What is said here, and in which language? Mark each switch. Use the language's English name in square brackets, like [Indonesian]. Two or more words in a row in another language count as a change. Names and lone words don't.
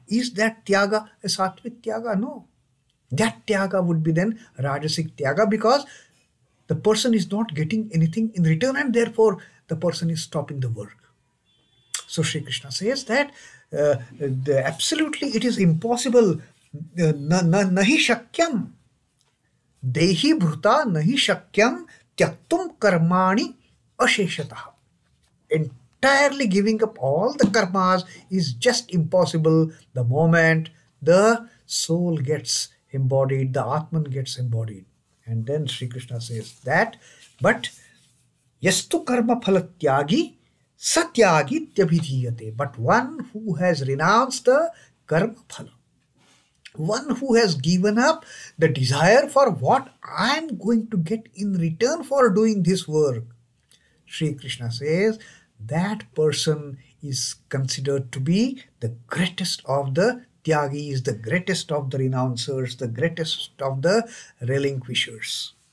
[English] Is that tyaga a sattvic tyaga? No. That tyaga would be then rajasic tyaga, because the person is not getting anything in return, and therefore the person is stopping the work. So Sri Krishna says that absolutely it is impossible. [Sanskrit] Nahi śhakyaṁ. Deha-bhṛitā nahi śhakyaṁ tyaktuṁ karmāṇy aśheṣhataḥ. [English] Entirely giving up all the karmas is just impossible the moment the soul gets embodied, the Atman gets embodied. And then Sri Krishna says that, but [Sanskrit] yastu karma-phala-tyāgī tyāgīty abhidhīyate. [English] But one who has renounced the karma-phala, one who has given up the desire for what I am going to get in return for doing this work, Sri Krishna says that person is considered to be the greatest of the tyagis, the greatest of the renouncers, the greatest of the relinquishers.